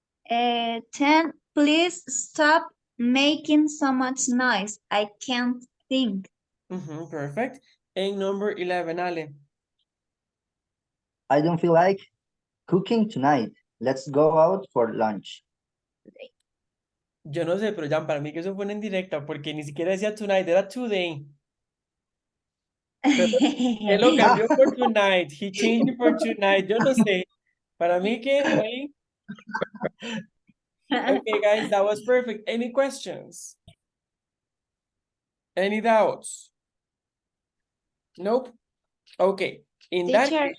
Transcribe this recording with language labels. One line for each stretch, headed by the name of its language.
English: 10. Please stop making so much noise. I can't think. Perfect. And number 11, Ale. I don't feel like cooking tonight. Let's go out for lunch.
Spanish: Yo no sé, pero ya para mí que eso fue en directa, porque ni siquiera decía tonight, era today. Él lo cambió por tonight. He changed it for tonight. Yo no sé. Para mí que hoy.
English: Okay, guys, that was perfect. Any questions? Any doubts? Nope. Okay. In that Teacher,